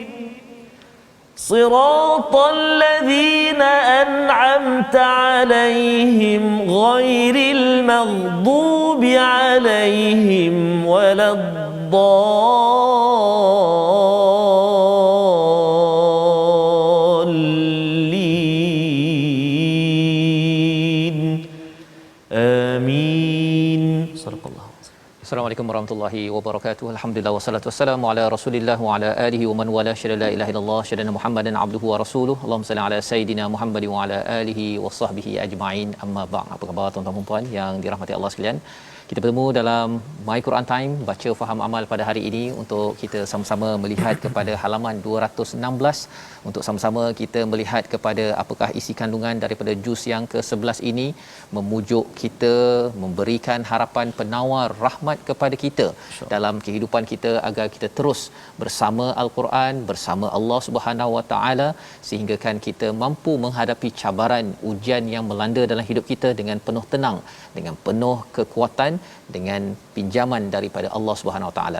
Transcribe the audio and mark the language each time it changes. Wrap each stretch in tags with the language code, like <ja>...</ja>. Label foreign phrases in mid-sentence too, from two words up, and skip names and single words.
<ar>صراط الذين أنعمت عليهم غير المغضوب عليهم ولا الضالين. آمين. صدق الله. السلام عليكم ورحمة الله وبركاته. الحمد لله والصلاة والسلام على رسول الله وعلى آله ومن والاه أشهد لا إله إلا الله أشهد محمدا عبده ورسوله. اللهم صل على سيدنا محمد وعلى آله وصحبه أجمعين. أما بعد.</ar> <ms>Apa khabar tuan-tuan dan puan yang dirahmati Allah sekalian? Kita bertemu dalam My Quran Time baca faham amal pada hari ini untuk kita sama-sama melihat kepada halaman 216 untuk sama-sama kita melihat kepada apakah isi kandungan daripada juz yang ke-11 ini, memujuk kita, memberikan harapan penawar rahmat kepada kita dalam kehidupan kita agar kita terus bersama Al-Quran, bersama Allah</ms> <ar>سبحانه وتعالى</ar> <ms>sehingga kan kita mampu menghadapi cabaran ujian yang melanda dalam hidup kita dengan penuh tenang, dengan penuh kekuatan, dengan pinjaman daripada Allah</ms> <ar>سبحانه وتعالى.</ar>